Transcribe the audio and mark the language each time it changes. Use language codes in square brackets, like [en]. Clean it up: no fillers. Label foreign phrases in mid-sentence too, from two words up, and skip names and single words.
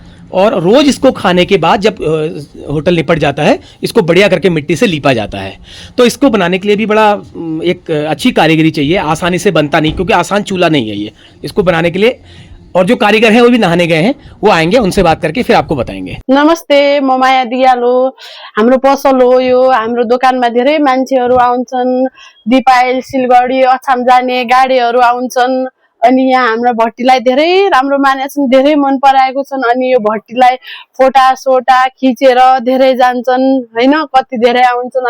[hi] और रोज़ इसको खाने के बाद जब होटल निपट जाता है, इसको बढ़िया करके मिट्टी से लीपा जाता है। तो इसको बनाने के लिए भी बड़ा एक अच्छी कारीगरी चाहिए, आसानी से बनता नहीं, क्योंकि आसान चूल्हा नहीं है ये इसको बनाने के लिए। और जो कारीगर हैं वो भी नहाने गए हैं, वो आएंगे, उनसे बात करके फिर आपको बताएंगे। [ne] नमस्ते, म माया दियालो। हाम्रो पसल हो यो। हाम्रो दोकानमा धेरै मान्छेहरू आउँछन्। दीपायल सिलगढी अछाम जाने गाडीहरू आउँछन्। अनि यहाँ हाम्रो भट्टीलाई धेरै राम्रो मानेका छन्, धेरै मन पराएको छन्। अनि यो भट्टीलाई फोटा सोटा खिचेर धेरै जान्छन् हैन, कति धेरै आउँछन्।